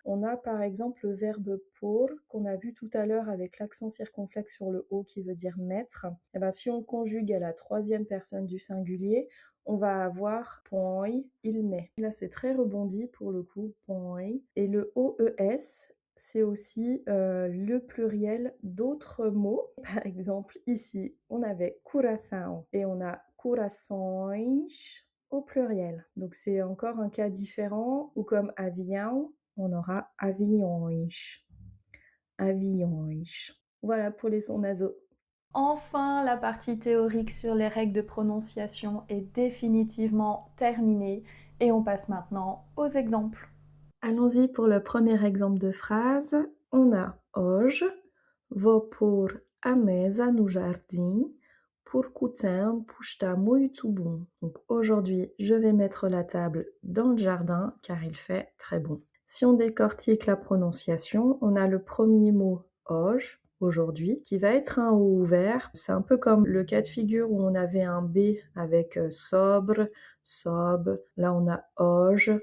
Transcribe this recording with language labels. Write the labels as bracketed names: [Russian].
[French] On a par exemple le verbe pour, qu'on a vu tout à l'heure avec l'accent circonflexe sur le O qui veut dire mettre. Et ben, si on conjugue à la troisième personne du singulier, on va avoir põe, il met. Là, c'est très rebondi pour le coup, põe. Et le OES, c'est aussi le pluriel d'autres mots. Par exemple, ici, on avait coração et on a corações au pluriel. Donc, c'est encore un cas différent, ou comme avião, on aura aviões. Aviões. Voilà pour les sons nasaux. Enfin, la partie théorique sur les règles de prononciation est définitivement terminée et on passe maintenant aux exemples. Allons-y pour le premier exemple de phrase. On a [Portuguese] hoje, vou pôr a mesa no jardim porque o tempo está muito bom. [French] Donc aujourd'hui, je vais mettre la table dans le jardin car il fait très bon. Si on décortique la prononciation, on a le premier mot hoje, aujourd'hui, qui va être un O ouvert. C'est un peu comme le cas de figure où on avait un B avec sobre, sob, là on a hoje.